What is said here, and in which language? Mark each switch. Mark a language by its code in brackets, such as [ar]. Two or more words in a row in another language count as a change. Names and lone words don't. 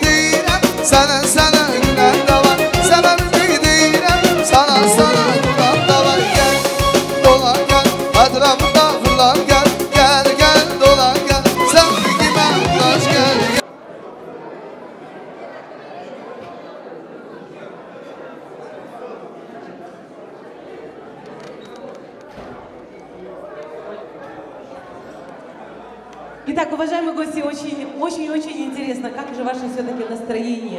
[tr] değilim Sana gülen de var Sebebimi değilim sana gülen de var Gel, dolan gel, etrafında fırlan Gel, dolan gel Sevdiğime ulaş gel [ru] Итак, уважаемые гости, очень интересно, как же ваше все-таки настроение?